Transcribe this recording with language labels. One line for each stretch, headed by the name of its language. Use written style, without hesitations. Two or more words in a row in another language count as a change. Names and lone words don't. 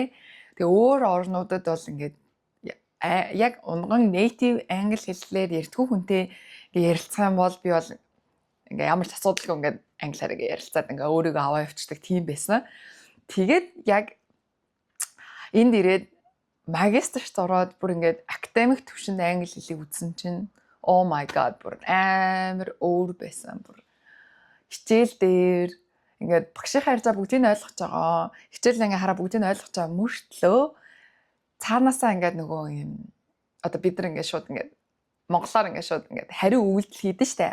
Mongolian: Тэгээ өөр орнуудад бол ингээд яг унган native англи хэллээр ярьдгүй хүнтэй ингээд ярилцах юм бол би бол ингээд ямар ч асуудалгүй ингээд англиар ингээд ярилцаад ингээд өөрийгөө аваа явчихдаг тийм байсан. Тэгээд яг энд ирээд магистрт ороод бүр ингээд академик төвшөнд англи хэлийг үзсэн чинь
English: oh my god
Mongolian: бүр амар өөр байсан. Бүр хичээл дээр ингээд багшийн харьцаа бүгдийг нь ойлгож байгаа. Хичээл ингээд хараа бүгдийг нь ойлгож байгаа мөртлөө цаанаасаа ингээд нөгөө юм одоо бид нар ингээд шууд ингээд монголоор ингээд шууд ингээд хариу үйлдэл хийдэж штэ.